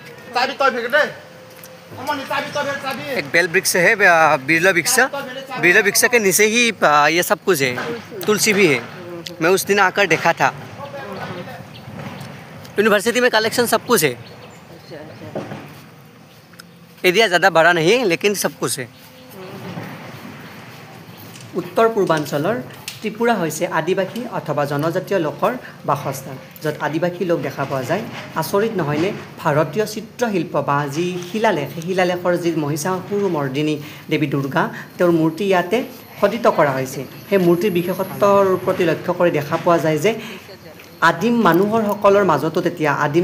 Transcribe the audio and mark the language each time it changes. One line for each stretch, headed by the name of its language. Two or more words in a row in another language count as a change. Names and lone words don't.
Hindi: एक बेल ब्रिक्स है बिरला वृक्ष के नीचे ही ये सब कुछ है तुलसी भी है मैं उस दिन आकर देखा था यूनिवर्सिटी में कलेक्शन सब कुछ है एरिया ज़्यादा बड़ा नहीं लेकिन सब कुछ है
Assamese: উত্তৰ পূৰ্বাঞ্চলৰ ত্ৰিপুৰা হৈছে আদিবাসী অথবা জনজাতীয় লোকৰ বাসস্থান য'ত আদিবাসী লোক দেখা পোৱা যায় আচৰিত নহয়নে ভাৰতীয় চিত্ৰশিল্প বা যি শিলালেখৰ যি মহিষাসুৰ মৰ্দিনী দেৱী দুৰ্গা তেওঁৰ মূৰ্তি ইয়াতে খোদিত কৰা হৈছে সেই মূৰ্তিৰ বিশেষত্বৰ প্ৰতি লক্ষ্য কৰি দেখা পোৱা যায় যে আদিম মানুহসকলৰ মাজতো তেতিয়া আদিম